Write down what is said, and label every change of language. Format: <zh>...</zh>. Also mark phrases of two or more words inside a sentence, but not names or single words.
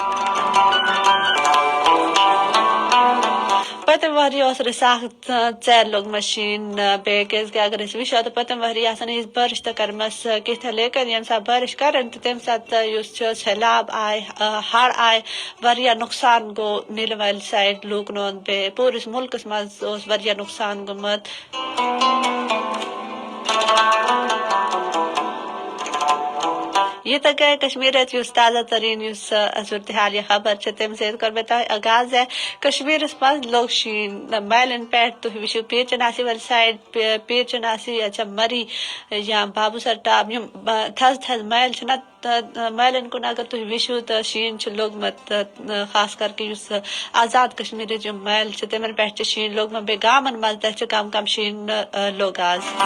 <ks>پٔتِم ؤری اوس رِساخ ژیر لوٚگمُت شیٖن بیٚیہِ کیازِ کہِ اگر أسۍ وٕچھو تہٕ پٔتِم ؤری آسان یِژھ بٲرِش تہِ کٔرمٕژ کینٛژھا لیکن ییٚمہِ ساتہٕ بٲرِش کران تہٕ تمہِ ساتہٕ یُس چھُ سٔہلاب آیہِ ہڑ آیہِ واریاہ نۄقصان گوٚو نیٖلہٕ والہِ سایڈ لوٗکن ہُنٛد بیٚیہِ پوٗرٕ مُلکس منٛز اوس واریاہ نۄقصان گوٚمُت یہ تک گئے کشمیرچ یُس تازہ ترین یُس صورتحال یا خبر چھِ تمہِ سۭتۍ کوٚر مےٚ تۄہہِ آغاز کشمیٖرس منٛز لوٚگ شیٖن میلن پٮ۪ٹھ تُہۍ وٕچھِو پیٖر چناسی والہِ سایڈ پیٖر چناسی یا چھا مری یا بابو سر ٹاپ یِم تھز تھز میل چھِنہ میلن کُن اگر تُہۍ وٕچھِو تہٕ شیٖن چھُ لوٚگمُت خاص کر کہِ یُس آزاد کشمیٖرٕچ یِم میل چھِ تِمن پٮ۪ٹھ چھُ شیٖن لوٚگمُت بیٚیہِ گامن منٛز تہِ چھُ کم کم شیٖن لوٚگ آز</ks>